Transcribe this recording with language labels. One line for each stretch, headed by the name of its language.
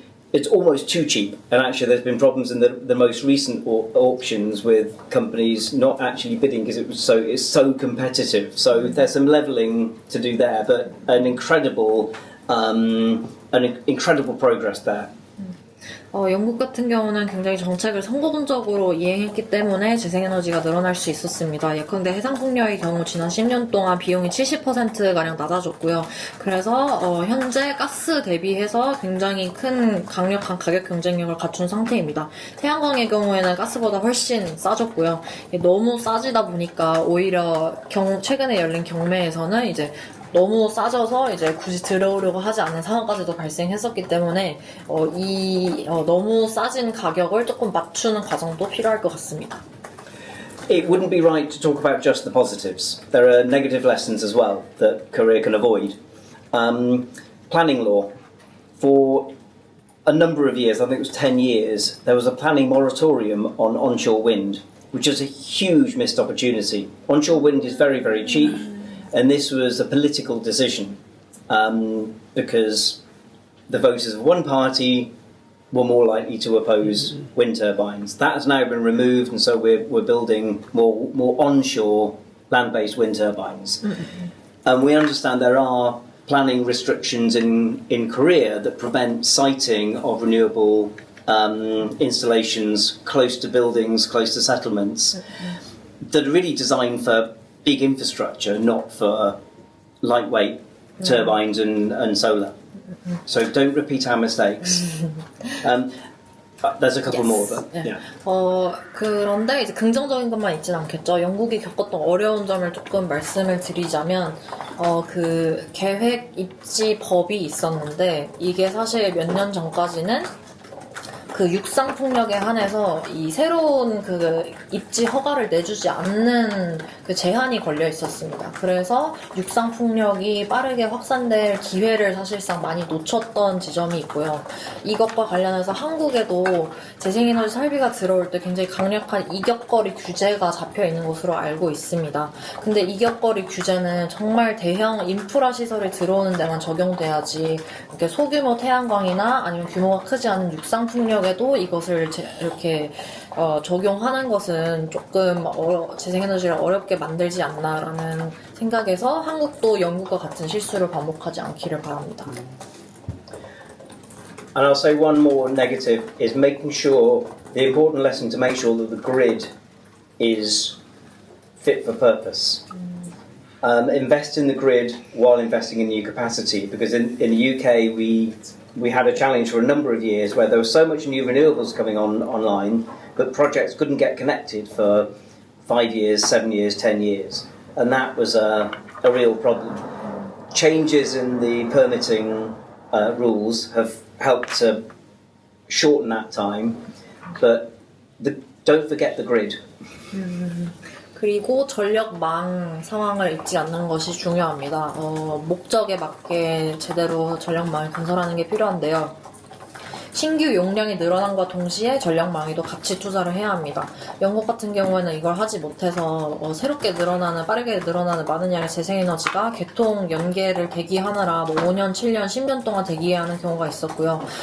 English: It's almost too cheap, and actually there's been problems in the most recent auctions with companies not actually bidding because it's so competitive. So there's some levelling to do there, but an incredible progress there.
Korean: 영국 같은 경우는 굉장히 정책을 성공적으로 이행했기 때문에 재생에너지가 늘어날 수 있었습니다. 예컨대 해상풍력의 경우 지난 10년 동안 비용이 70%가량 낮아졌고요. 그래서 현재 가스 대비해서 굉장히 큰 강력한 가격 경쟁력을 갖춘 상태입니다. 태양광의 경우에는 가스보다 훨씬 싸졌고요. 너무 싸지다 보니까 오히려 최근에 열린 경매에서는 이제 너무 싸져서 이제 굳이 들어오려고 하지 않는 상황까지도 발생했었기 때문에 너무 싸진 가격을 조금 맞추는 과정도 필요할 것 같습니다.
English: It wouldn't be right to talk about just the positives. There are negative lessons as well that Korea can avoid. Planning law. For a number of years, I think it was 10 years, there was a planning moratorium on onshore wind, which is a huge missed opportunity. Onshore wind is very, very cheap. And this was a political decision because the voters of one party were more likely to oppose wind turbines. That has now been removed, and so we're building more onshore land-based wind turbines. And we understand there are planning restrictions in Korea that prevent siting of renewable installations close to buildings, close to settlements, that are really designed for big infrastructure, not for lightweight turbines and solar. So don't repeat our mistakes. There's a couple more, but yeah.
Korean: 그런데 이제 긍정적인 것만 있진 않겠죠. 영국이 겪었던 어려운 점을 조금 말씀을 드리자면, 그 계획 입지 법이 있었는데, 이게 사실 몇 년 전까지는 그 육상 풍력에 한해서 이 새로운 그 입지 허가를 내주지 않는 그 제한이 걸려 있었습니다. 그래서 육상 풍력이 빠르게 확산될 기회를 사실상 많이 놓쳤던 지점이 있고요. 이것과 관련해서 한국에도 재생에너지 설비가 들어올 때 굉장히 강력한 이격거리 규제가 잡혀 있는 것으로 알고 있습니다. 근데 이격거리 규제는 정말 대형 인프라 시설이 들어오는 데만 적용돼야지 이렇게 소규모 태양광이나 아니면 규모가 크지 않은 육상 풍력에도 이것을 이렇게 적용하는 것은 조금 재생에너지를 어렵게 만들지 않나라는 생각에서 한국도 영국과 같은 실수를 반복하지 않기를 바랍니다.
English: And I'll say one more negative is making sure, the important lesson to make sure that the grid is fit for purpose. Invest in the grid while investing in new capacity, because in the UK we had a challenge for a number of years where there was so much new renewables coming online, but projects couldn't get connected for 5 years, 7 years, 10 years. And that was a real problem. Changes in the permitting rules have helped to shorten that time, but don't forget the grid.
Korean: 그리고 전력망 상황을 잊지 않는 것이 중요합니다. 목적에 맞게 제대로 전력망을 건설하는 게 필요한데요. 신규 용량이 늘어난과 동시에 전력망에도 같이 투자를 해야 합니다. 영국 같은 경우에는 이걸 하지 못해서 새롭게 늘어나는, 빠르게 늘어나는 많은 양의 재생에너지가 개통 연계를 대기하느라 5년, 7년, 10년 동안 대기해야 하는 경우가 있었고요.